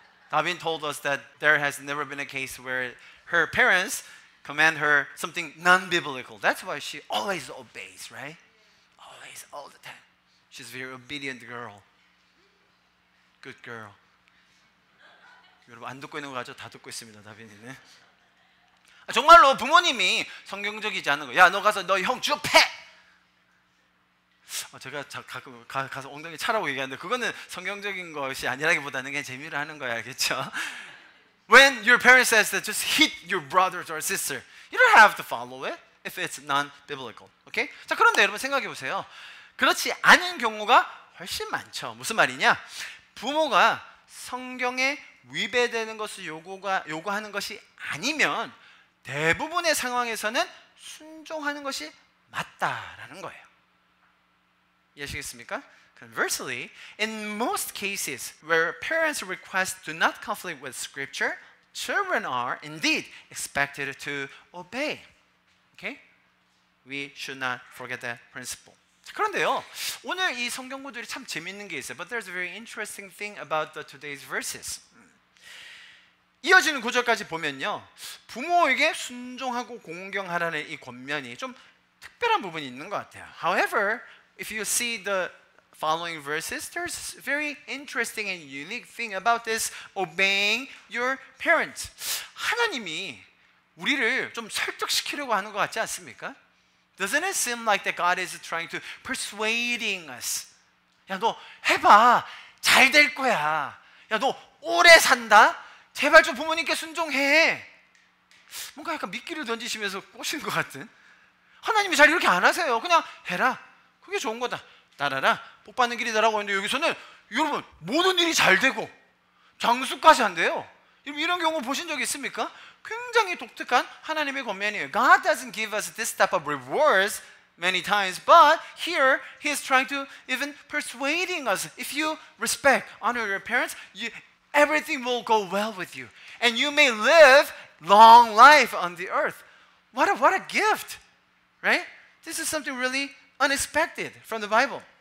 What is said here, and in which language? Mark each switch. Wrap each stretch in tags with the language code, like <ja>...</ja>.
<en>Davin told us that there has never been a case where her parents command her something non-biblical. That's why she always obeys, right? Always, all the time. She's a very obedient girl. Good girl.</en> <ko>여러분 안 듣고 있는 거 가지고 다 듣고 있습니다, 다빈이는. 정말로 부모님이 성경적이지 않은 거. 야, 너 가서 너 형 주 패. 제가 가끔 가서 엉덩이 차라고 얘기하는데 그거는 성경적인 것이 아니라기보다는 그냥 재미로 하는 거야, 알겠죠?</ko> <en>When your parent says that just hit your brother or sister, you don't have to follow it if it's non-biblical. Okay?</en> <ko>자, 그런데 여러분 생각해 보세요. 그렇지 않은 경우가 훨씬 많죠. 무슨 말이냐? 부모가 성경에 위배되는 것을 요구하는 것이 아니면 대부분의 상황에서는 순종하는 것이 맞다라는 거예요. 이해하시겠습니까?</ko> <en>Conversely, in most cases where parents' requests do not conflict with Scripture, children are indeed expected to obey. Okay? We should not forget that principle.</en> <ko>그런데요, 오늘 이 성경 구절이 참 재밌는 게 있어요.</ko> <en>But there's a very interesting thing about today's verses.</en> <ko>이어지는 구절까지 보면요, 부모에게 순종하고 공경하라는 이 권면이 좀 특별한 부분이 있는 것 같아요.</ko> <en>However, if you see the following verses, there's a very interesting and unique thing about this obeying your parents.</en> <ko>하나님이 우리를 좀 설득시키려고 하는 것 같지 않습니까?</ko> <en>Doesn't it seem like that God is trying to persuading us?</en> <ko>야, 너 해봐. 잘 될 거야. 야, 너 오래 산다. 제발 좀 부모님께 순종해. 뭔가 약간 미끼를 던지시면서 꼬신 것 같은. 하나님이 잘 이렇게 안 하세요. 그냥 해라. 그게 좋은 거다. 따라라. 복 받는 길이다라고 하는데 여기서는 여러분 모든 일이 잘 되고 장수까지 한대요. 여러분 이런 경우 보신 적 있습니까? 굉장히 독특한 하나님의 권면이에요.</ko> <en>God doesn't give us this type of rewards many times, but here he is trying to even persuading us. If you respect, honor your parents, everything will go well with you, and you may live long life on the earth. What a gift, right? This is something really unexpected from the Bible.</en>